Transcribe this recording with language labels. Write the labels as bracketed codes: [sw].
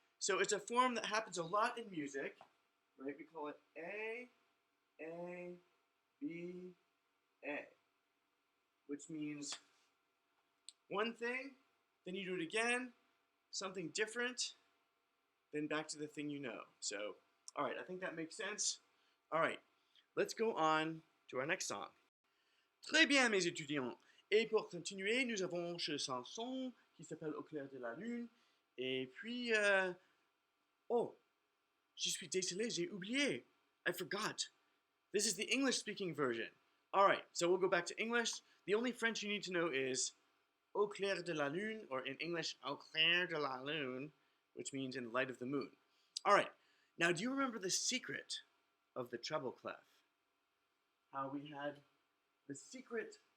[en] So it's a form that happens a lot in music, right? We call it A, B, A, which means one thing, then you do it again, something different, then back to the thing you know. So, all right, I think that makes sense. All right, let's go on to our next song. [fr] Très bien, mes étudiants. Et pour continuer, nous avons une chanson qui s'appelle Au clair de la lune. Et puis, oh, je suis désolé, j'ai oublié. [en] I forgot. This is the English-speaking version. All right, so we'll go back to English. The only French you need to know is Au clair de la lune, or in English, Au clair de la lune, which means in the light of the moon. All right, now do you remember the secret of the treble clef? How we had the secret